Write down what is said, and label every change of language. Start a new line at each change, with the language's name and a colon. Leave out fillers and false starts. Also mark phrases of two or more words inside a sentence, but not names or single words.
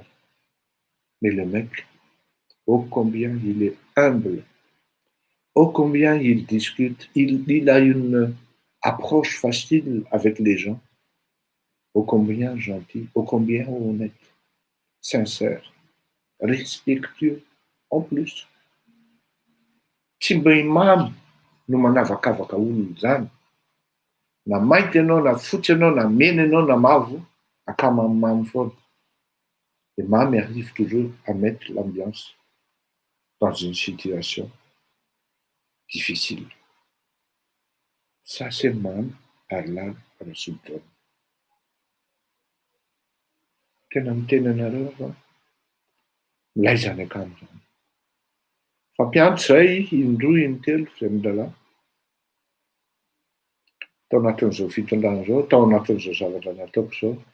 French: Mais le mec, ô combien il est humble, ô combien il discute, il a une approche facile avec les gens, ô combien gentil, ô combien honnête, sincère, respectueux en plus.
Malagasy: Tsy mba imamy no manavakavaka olona zany. Na mainty ianao, na fotsy ianao, na mena ianao, na mavo, akamamimamy foana.
French: Et Mamy arrive toujours à mettre l'ambiance dans une situation difficile. Ça, c'est Mamy ary Lala Rasultaona.
Malagasy: Tena miteny anareo fa milaiza any akamo zany. Fampiantso zay indroa intelo zay milalao tao anatin'izao fitondrana zao, tao anatin'izao zavatra nataoko zao.